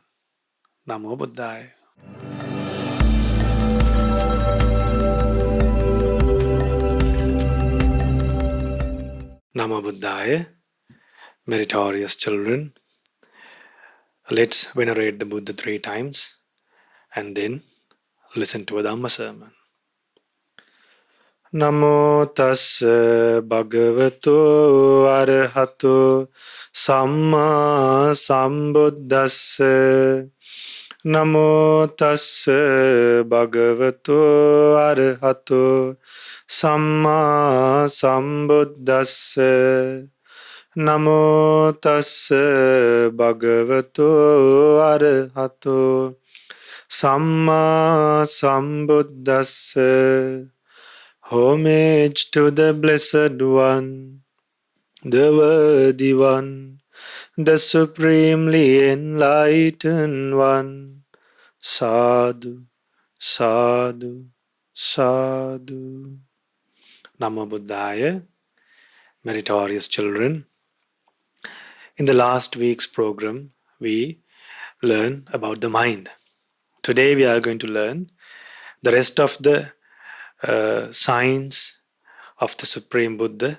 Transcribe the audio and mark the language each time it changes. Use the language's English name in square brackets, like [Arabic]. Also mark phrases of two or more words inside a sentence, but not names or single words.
[Pali] Namo Buddhaya. Namo Buddhaya, [English] meritorious children. Let's venerate the Buddha 3 times and then listen to a Dhamma Sermon. [Pali] Namo tassa bhagavato arahato samma sambuddhassa. Namo tassa bhagavato arahato samma sambuddhassa. Namo tassa bhagavato arahato samma sambuddhassa. [English] Homage to the Blessed One, the Worthy One, the Supremely Enlightened One. [Pali] Sadhu, sadhu, sadhu. Namo Buddhaya, [English] meritorious children. In the last week's program, we learned about the mind. Today we are going to learn the rest of the signs of the Supreme Buddha.